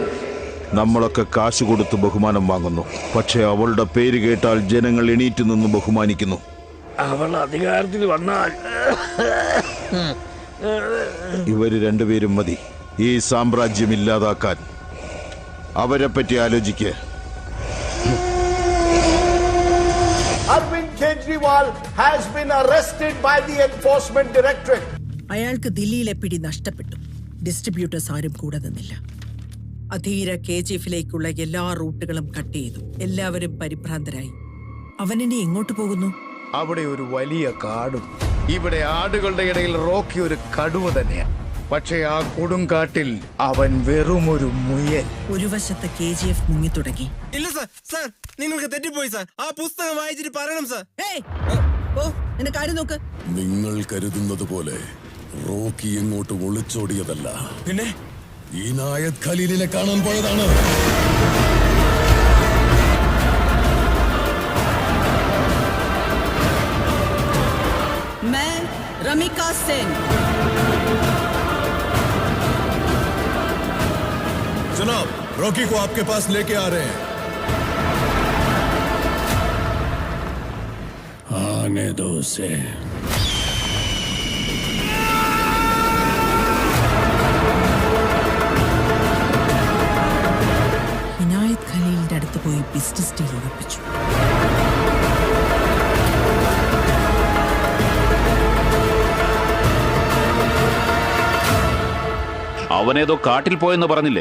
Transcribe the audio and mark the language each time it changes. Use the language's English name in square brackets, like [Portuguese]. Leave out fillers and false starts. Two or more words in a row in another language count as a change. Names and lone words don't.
[Malayalam] നമ്മളൊക്കെ കാശ് കൊടുത്ത് ബഹുമാനം വാങ്ങുന്നു, പക്ഷെ അവളുടെ പേര് കേട്ടാൽ ജനങ്ങൾ എണീറ്റ് നിന്ന് ബഹുമാനിക്കുന്നു. അവൾ അധികാരത്തിൽ വന്നാൽ ഇവര് രണ്ടുപേരും മതി ഈ സാമ്രാജ്യം ഇല്ലാതാക്കാൻ. അവരെ പറ്റി ആലോചിക്ക്. [English] Arvind Kejriwal has been arrested by the Enforcement Directorate. [Malayalam] അയാൾക്ക് ദില്ലിയിലെ പിടി നഷ്ടപ്പെട്ടു. ഡിസ്ട്രിബ്യൂട്ടേഴ്സ് ആരും കൂടെ നിന്നില്ല. അധീര KGFിലേക്കുള്ള എല്ലാ റൂട്ടുകളും കട്ട് ചെയ്തു. എല്ലാവരും പരിഭ്രാന്തരായി. അവനിനി എങ്ങോട്ട് പോകുന്നു? അവിടെ ഒരു വലിയ കാടും. ഇവിടെ ആടുകളുടെ ഇടയിൽ റോക്കി ഒരു കടുവ തന്നെയാണ്. പക്ഷേ ആ കൊടുങ്കാട്ടിൽ അവൻ വെറുമൊരു മുയൽ. ഒരു വശത്ത് KGF മുങ്ങി തുടങ്ങി. ഇല്ല സർ, സർ നിങ്ങൾക്ക് തെറ്റിപ്പോയി സർ. ആ പുസ്തകം വായിച്ചിട്ട് പറയണം സർ. ഓ നിന്റെ കാര്യം നോക്ക്. നിങ്ങൾ കരുതുന്നത് പോലെ റോക്കി എങ്ങോട്ട് ഒളിച്ചോടിയതല്ല, പിന്നെ ഇനായത് ഖലീലിനെ കാണാൻ പോയതാണ്. [Hindi] मैं रमिका सेन. जनाब, रॉकी को आपके पास लेके आ रहे हैं. आने दो उसे। [Malayalam] ഇനായത്ത് ഖലീലിന്റെ അടുത്ത് പോയി ബിസിനസ് ഡീൽ ഉറപ്പിച്ചു. അവനേതോ കാട്ടിൽ പോയെന്ന് പറഞ്ഞില്ലേ?